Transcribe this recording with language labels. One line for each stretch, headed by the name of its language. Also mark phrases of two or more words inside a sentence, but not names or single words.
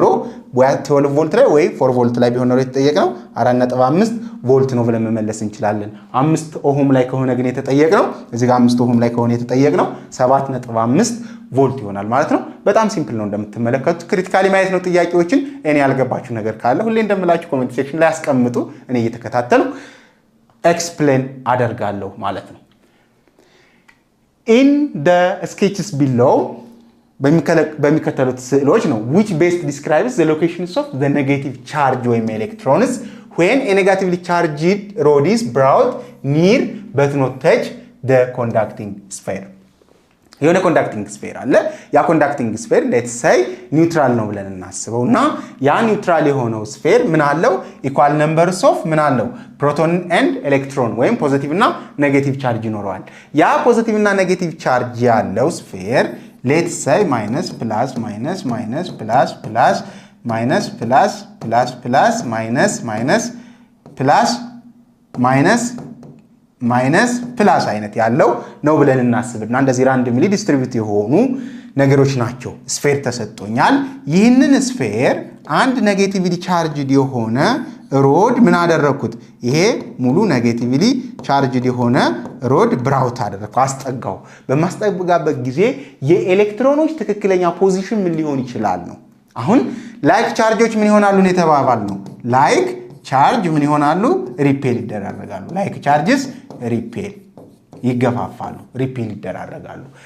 Amharic: ወይ 12 ቮልት ላይ ወይ 4 ቮልት ላይ ቢሆን ኖሮ የተጠየቀው 4.5 ቮልት ነው ብለን መመለስ እንችላለን 5 ኦሆም ላይ ከሆነ ግን የተጠየቀው እዚህ ጋር 5 ኦሆም ላይ ከሆነ የተጠየቀው 7.5 ቮልት ይሆናል ማለት ነው በጣም ሲምፕል ነው እንደምትመለከቱት ክሪቲካሊ ማየት ነው ጥያቄዎችን እኔ ያልገባችሁ ነገር ካለ ሁሌ እንደምላችሁ
English: comment section
Amharic: ላይ አስቀምጡ እኔ እየተከታተሉ ኤክስፕሌን አደርጋለሁ ማለት ነው
English: in the sketches below
Amharic: በሚከተሉት ስዕሎች ነው
English: which best describes the locations of the negative charge ወይም electrons when a negatively charged rod is brought near but not touch the conducting sphere የሆነ conducting sphere
Amharic: አለ ያ
English: ኮንዳክቲንግ
Amharic: ስፌር
English: let's say
Amharic: ኒውትራል ነው ብለን እናስበውና ያ ኒውትራል የሆነው ስፌር ምን አለው
English: equal numbers of
Amharic: ምን አለው
English: proton and electron
Amharic: ወይም ፖዚቲቭ እና
English: negative charge
Amharic: ይኖረዋል ያ ፖዚቲቭ እና
English: negative charge
Amharic: ያለው ስፌር
English: let's say minus plus minus minus plus plus minus plus plus plus minus minus plus minus minus plus
Amharic: አይነት ያለው ነው ብለን እናስብና እንደዚህ
English: randomly distribute
Amharic: የሆኑ ነገሮች ናቸው ስፌር ተሰጥቶኛል ይህንን ስፌር አንድ
English: negatively charged
Amharic: የሆነ ሮድ ምን አደረኩት ይሄ ሙሉ
English: negatively charged
Amharic: የሆነ ሮድ ብራውት አደረኩ አስጠጋው በማስጠጋበት ጊዜ የኤሌክትሮኖች ትክክለኛ ፖዚሽን ምን ሊሆን ይችላል ነው አሁን ላይክ ቻርጆች ምን ይሆናሉ ነው የተባባል ነው
English: like charge
Amharic: ምን ይሆናሉ ሪፔል ይደራረጋሉ
English: like charges repel
Amharic: ይገፋፋሉ ሪፔል ይደራረጋሉ